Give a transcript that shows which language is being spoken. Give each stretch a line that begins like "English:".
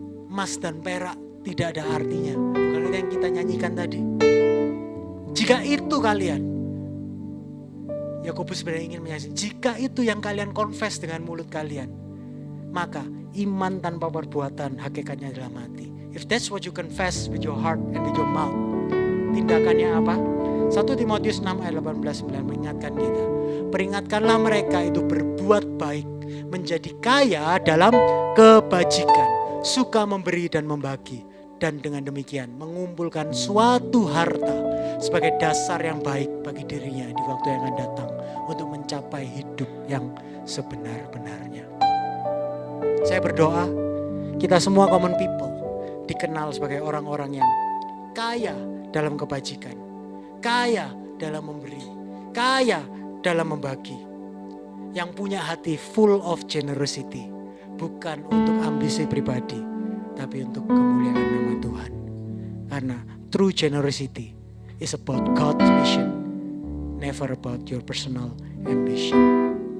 Indonesian: Emas dan perak tidak ada artinya. Bukan itu yang kita nyanyikan tadi. Jika itu kalian, Yakobus sebenarnya ingin menyaksikan, jika itu yang kalian confess dengan mulut kalian, maka iman tanpa perbuatan hakikatnya adalah mati.
English: If that's what you confess with your heart and with your mouth,
Indonesian: tindakannya apa? 1 Timotius 6 ayat 18-19 mengingatkan kita. Peringatkanlah mereka itu berbuat baik, menjadi kaya dalam kebajikan, suka memberi dan membagi. Dan dengan demikian mengumpulkan suatu harta sebagai dasar yang baik bagi dirinya di waktu yang akan datang untuk mencapai hidup yang sebenar-benarnya. Saya berdoa kita semua
English: common people
Indonesian: dikenal sebagai orang-orang yang kaya dalam kebajikan, kaya dalam memberi, kaya dalam membagi, yang punya hati
English: full of generosity,
Indonesian: bukan untuk ambisi pribadi, tapi untuk kemuliaan nama Tuhan. Karena
English: true generosity is about God's mission, never about your personal ambition.